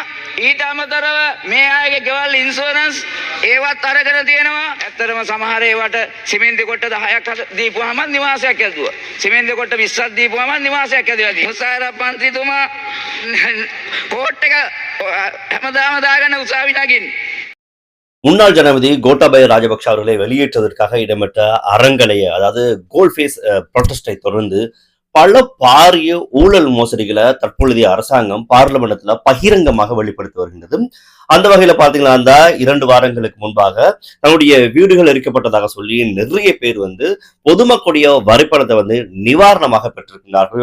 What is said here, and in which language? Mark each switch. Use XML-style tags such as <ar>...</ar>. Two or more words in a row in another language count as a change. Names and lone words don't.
<si>ඊට අමතරව මේ අයගේ ගෙවල් ඉන්ෂුරන්ස් ඒවත් අරගෙන තියෙනවා. ඇත්තටම සමහර ඒවට සිමෙන්ති කොට්ට 10ක් දීපුවාම නිවාසයක් ඇදුවා. සිමෙන්ති කොට්ට 20ක් දීපුවාම නිවාසයක් ඇදලා තියෙනවා. මුසාරා පන්තිතුමා කෝට් එක හැමදාම දාගෙන උසාවි නගින්නේ.</si> <ta>முன்னாள் ஜனாதிபதி கோட்டாபய ராஜபக்ஷ அவர்களை வெளியேற்றுவதற்காக இடம்பெற்ற அறங்கலைய அதாவது கோல்ஃபேஸ் ப்ரொட்டஸ்டை தொடர்ந்து பல பாரிய ஊழல் மோசடிகளை தற்பொழுதைய அரசாங்கம் பார்லிமெண்ட்ல பகிரங்கமாக வெளிப்படுத்தி வருகின்றது. அந்த வகையில பாத்தீங்கன்னா அந்த 2 வாரங்களுக்கு முன்பாக தன்னுடைய வீடுகள் எரிக்கப்பட்டதாக சொல்லி நிறைய பேர் பொதுமக்களுடைய வரிப்பணத்தை நிவாரணமாக பெற்றிருக்கிறார்கள்.</ta>